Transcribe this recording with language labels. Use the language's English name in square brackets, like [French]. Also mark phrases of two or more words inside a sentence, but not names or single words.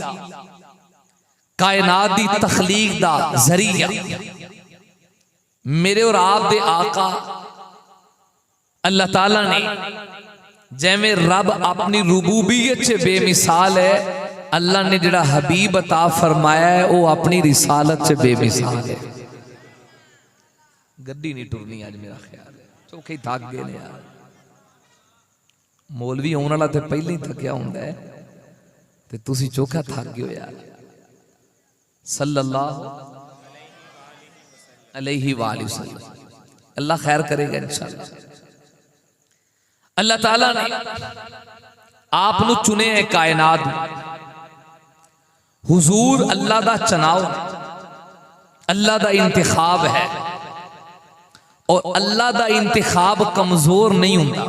[Punjabi] کائنات دی تخلیق دا ذریعہ میرے اور آپ دے آقا اللہ تعالیٰ نے جیمیں رب اپنی ربوبیت سے بے مثال ہے، اللہ نے جیہڑا حبیب عطا فرمایا ہے وہ اپنی رسالت سے بے مثال ہے. گڈی نہیں ٹرنی اج میرا خیال ہے، چوکھے تھک گئے نے یار. مولوی آنے والا تو پہلے ہی تھکیا ہوندا ہے، تے تسی چوکھا تھک گئے ہو یار. [Arabic] صلى الله عليه وسلم. [Urdu] اللہ خیر کرے گا ان شاء اللہ. [Punjabi] اللہ تعالیٰ نے آپنوں چنے ہے کائنات. حضور اللہ دا چناؤ، اللہ دا انتخاب ہے، اور اللہ دا انتخاب کمزور نہیں ہوتا.